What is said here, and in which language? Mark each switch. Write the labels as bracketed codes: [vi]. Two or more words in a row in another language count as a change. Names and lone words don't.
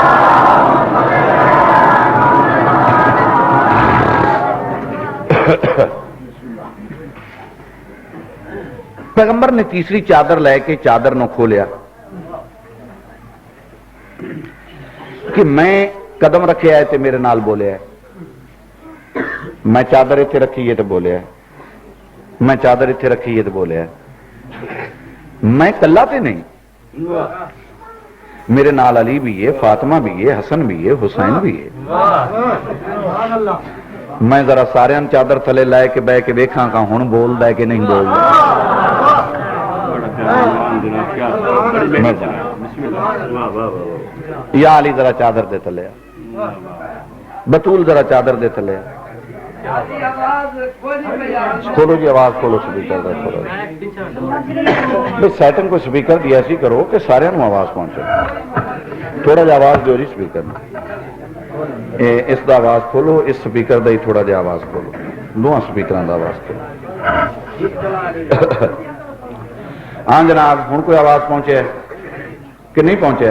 [pa] پیغمبر نے تیسری چادر لے کے چادر نو کھولیا کہ میں قدم رکھے آئے تے میرے نال بولے ہے، میں چادر اتنے رکھی ہے تو بولے ہے، میں چادر اتنے رکھی ہے تو بولے ہے، میں کلا تے نہیں، میرے نال علی بھی ہے، فاطمہ بھی ہے، حسن بھی ہے، حسین بھی ہے۔ میں ذرا سارے چادر تھلے لائے کے بہ کے دیکھاں کہ ہن بول دے کہ نہیں بول دے۔ یا علی ذرا چادر دے تھلے، بطول ذرا چادر دے تھلے، کھولو جی آواز کھولو سپیکر دا کھولو بھائی، سیٹنگ کو سپیکر دی ایسی کرو کہ سارے نو آواز پہنچے، تھوڑا جا آواز دیو جی سپیکر اس دا آواز کھولو، اس سپیکر دا ہی تھوڑا جا آواز کھولو، دونوں سپیکراں دا آواز کھولو۔ ہاں جناب ہن کوئی آواز پہنچے کہ نہیں پہنچے؟